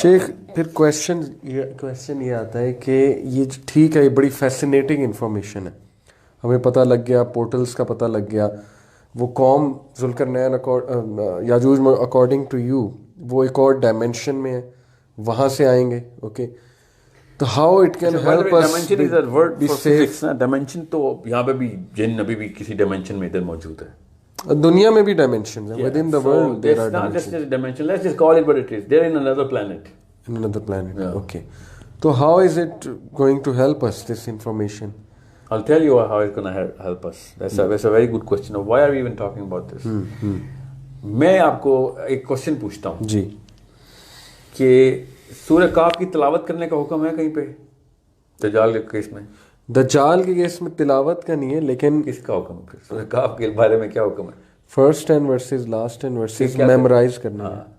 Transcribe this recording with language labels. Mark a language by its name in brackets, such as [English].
[Urdu] شیخ, پھر کویشچن یہ آتا ہے کہ یہ ٹھیک ہے, یہ بڑی فیسینیٹنگ انفارمیشن ہے, ہمیں پتہ لگ گیا, پورٹلز کا پتہ لگ گیا, وہ قوم ذوالقرنین یاجوج [English] according to you [Urdu] وہ ایک اور ڈائمینشن میں ہے, وہاں سے آئیں گے. [English] Okay, تو how it can help us. [Urdu] Dimension تو یہاں پہ بھی جن ابھی بھی کسی ڈائمینشن میں ادھر موجود ہے. دنیا میں بھی ڈائمینشنز ہیں, [English] Within the world there are dimension. Let's just call it what it is. They're in another planet. In another planet. Okay. So how is it going to help us, this information? I'll tell you how it's going to help us. That's a very good question. Why are we even talking about this? [Urdu] میں آپ کو ایک question پوچھتا ہوں جی, کہ سورہ کاف کی تلاوت کرنے کا حکم ہے کہیں پہ دجال کے کیس میں؟ دجال کے کیس میں تلاوت کا نہیں ہے, لیکن کس کا حکم ہے؟ سورہ کاف کے بارے میں کیا حکم ہے؟ [English] First 10 verses last 10 verses memorise کرنا ہے.